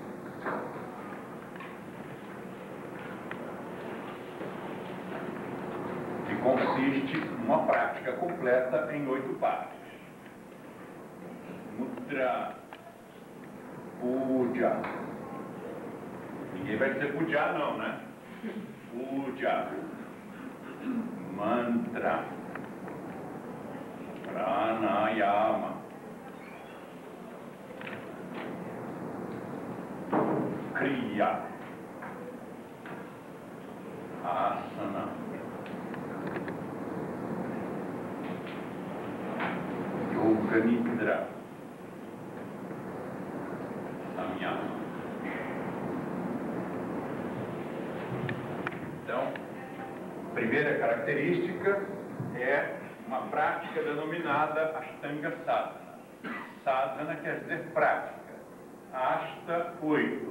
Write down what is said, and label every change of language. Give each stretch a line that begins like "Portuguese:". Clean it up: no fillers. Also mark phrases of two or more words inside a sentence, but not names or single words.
Portuguese: Que consiste numa prática completa em 8 partes. Mudra, Puja. Ninguém vai dizer Puja não, né? Puja. Mantra. Pranayama. Kriya. Asana.
Sanskrit: योग निद्रा.
Portuguese: Samyama. Então, a primeira característica é uma prática denominada
Sanskrit: अष्टाङ्ग साधना.
Portuguese: Sadhana quer dizer prática. Ashta, 8.